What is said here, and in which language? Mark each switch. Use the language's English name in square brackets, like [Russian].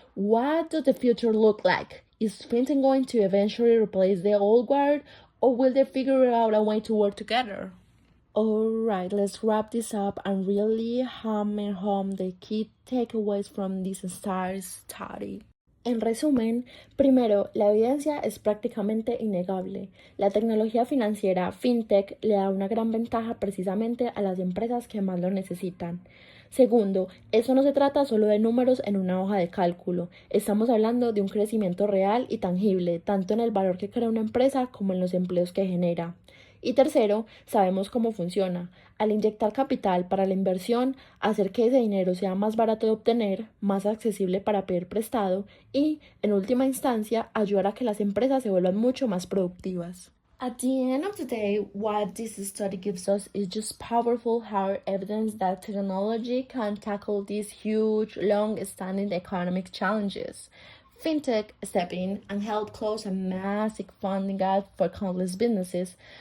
[English] What does the future look like? Is fintech going to eventually replace the old guard, or will they figure out a way to work together? Alright, let's wrap this up and really hammer home the key takeaways from this STAR study. [Spanish] En resumen, primero, la evidencia es prácticamente innegable. La tecnología financiera, fintech, le da una gran ventaja precisamente a las empresas que más lo necesitan. Segundo, eso no se trata solo de números en una hoja de cálculo. Estamos hablando de un crecimiento real y tangible, tanto en el valor que crea una empresa como en los empleos que genera. Y tercero, sabemos cómo funciona. Al inyectar capital para la inversión, hacer que ese dinero sea más barato de obtener, más accesible para pedir prestado y, en última instancia, ayudar a que las empresas se vuelvan mucho más productivas. [English] At the end of the day, what this study gives us is just powerful hard evidence that technology can tackle these huge, long-standing economic challenges. Fintech step in and help close a massive funding gap for countless businesses.